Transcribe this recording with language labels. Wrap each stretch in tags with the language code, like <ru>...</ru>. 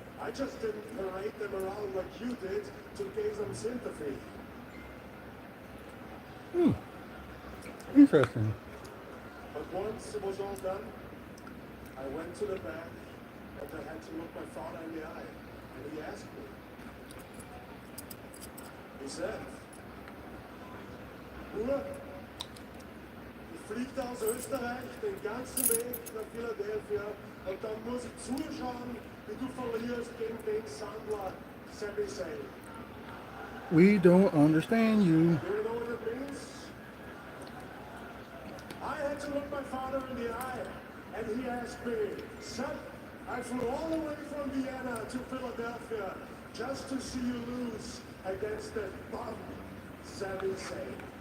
<en>I just didn't parade them around like you did to gain some sympathy. Interesting. But once it was all done, I went to the back and I had to look my father in the eye. And he asked me. He said,</en> <de>Bruder, ich fliege aus Österreich den ganzen Weg nach Philadelphia und dann muss ich zuschauen, wie du verlierst gegen den Sandler, Sami Zayn.</de> <en>We don't understand you. Do you know what it means? I had to look my father in the eye, and he asked me, son, I flew all the way from Vienna to Philadelphia just to see you lose against that bum, Sami Zayn.</en>